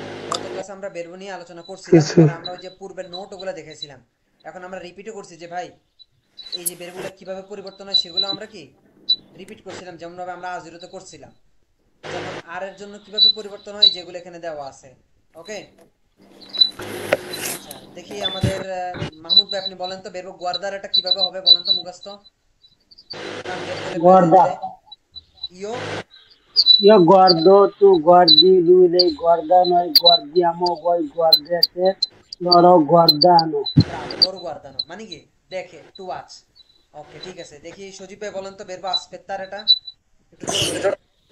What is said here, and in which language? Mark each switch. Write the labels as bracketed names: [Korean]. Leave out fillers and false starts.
[Bangla] গত ক্লাসে আমরা বেরবো নিয়ে আলোচনা করছিলাম আর আমরা ওই যে পূর্বের নোট ওগুলো দেখেছিলাম এখন আমরা রিপিটও করছি যে ভাই এই যে বেরগুলো কিভাবে পরিবর্তন হয় সেগুলো আমরা কি রিপিট করছিলাম যেমন ভাবে আমরা আজিরোতে করছিলাম যেমন আর এর জন্য কিভাবে পরিবর্তন হয় যেগুলো এখানে দেওয়া আছে ওকে আচ্ছা দেখি আমাদের মাহমুদ ভাই আপনি বলেন তো বেরবো গোয়ার্দার এটা কিভাবে হবে বলেন তো মুখস্থ [Italian] guarda ইয়ো io guardo tu guardi lui lei guarda noi guardiamo voi guardate loro guardano [Bangla] Bravo [Italian] লoro guardano [Bangla] মানে কি দেখে টু ওয়াচ ওকে ঠিক আছে দেখি সজীব ভাই বলেন তো বেরবো আসপেত্তার এটা একটু জোরে বলেন